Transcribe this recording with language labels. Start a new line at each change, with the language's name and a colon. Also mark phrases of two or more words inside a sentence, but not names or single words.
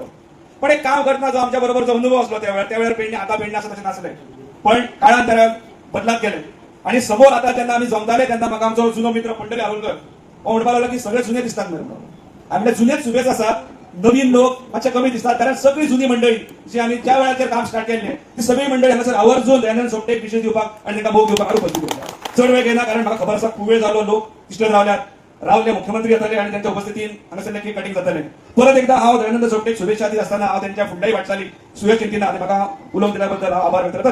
Konkani: पण एक काम करताना जो आमच्या बरोबर जो अनुभव असलो त्यावेळेला पेडणे आता पेडणे असं तसे नसले, पण काळांतरात बदलात गेले. आणि समोर आता त्यांना आम्ही जमताले त्यांना मग आमचा जुनो मित्र पंढरी आरुलकर म्हणपाक लागला की सगळे जुने दिसतात म्हणून. आपल्या जुनेच सुबेच असतात, नवीन लोक मातशे कमी दिसतात, कारण सगळी जुनी मंडळी जी आम्ही ज्या वेळाचेर काम स्टार्ट केले ती सगळी मंडळी हांगासर आवर्जून दयानंद सोपटे एक विशेष दिवपाक आणि तांकां मोग दिवपाक उपस्थित उरल्या. चड वेळ घेना, कारण म्हाका खबर आसा खूप वेळ जालो, लोक तिश्टत रावले मुख्यमंत्री येतले आणि त्यांच्या उपस्थितीत हांगासरले
English: cake cutting
Konkani: जातले. परत एकदा हांव दयानंद सोपटेक शुभेच्छा दित असताना हांव त्यांच्या फुडल्याही वाटचाली सुयश चिंतिना आणि म्हाका उलोवंक दिल्याबद्दल हांव आभार व्यक्त करता.